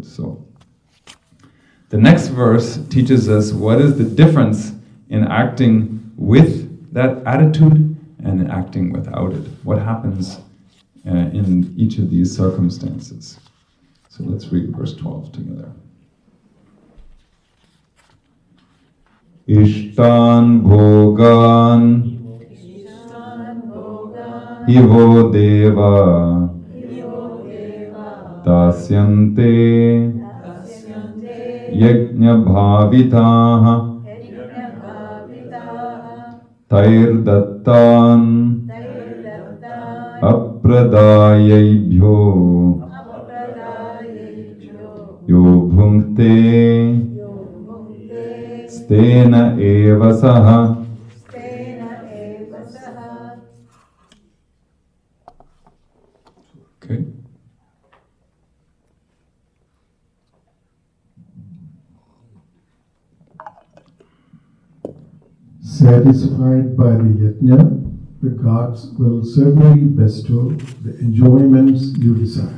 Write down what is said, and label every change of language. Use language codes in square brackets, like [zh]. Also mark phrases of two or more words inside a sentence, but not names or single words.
[en] So, the next verse teaches us what is the difference in acting with that attitude and in acting without it. What happens in each of these circumstances. So let's read verse 12 together. [sa] Ishtan bhogan ivo deva tasyante yajna bhavitaha tair dattan apradayebhyo yo bhunkte stena eva saha. [en] Okay. Satisfied by the yajna, the gods will certainly bestow the enjoyments you desire.